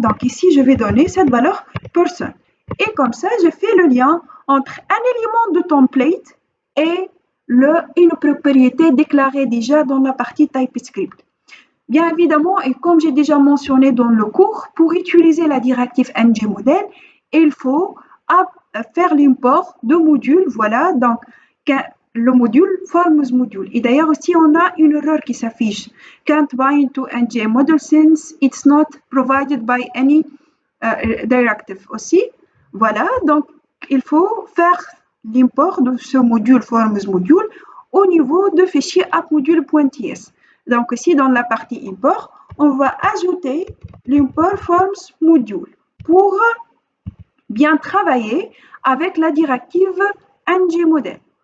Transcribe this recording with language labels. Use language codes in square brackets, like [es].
[fr] Donc ici, je vais donner cette valeur person. Et comme ça, je fais le lien entre un élément de template et une propriété déclarée déjà dans la partie TypeScript. Bien évidemment, et comme j'ai déjà mentionné dans le cours, pour utiliser la directive ngModel, il faut faire l'import de modules. Voilà, donc le module forms module. Et d'ailleurs aussi, on a une erreur qui s'affiche. [en] Can't bind to ngModel since it's not provided by any directive aussi. [fr] Voilà, donc il faut faire l'import de ce module forms module au niveau de fichier appmodule.ts. Donc ici, dans la partie import, on va ajouter l'import forms module pour bien travailler avec la directive ngModel.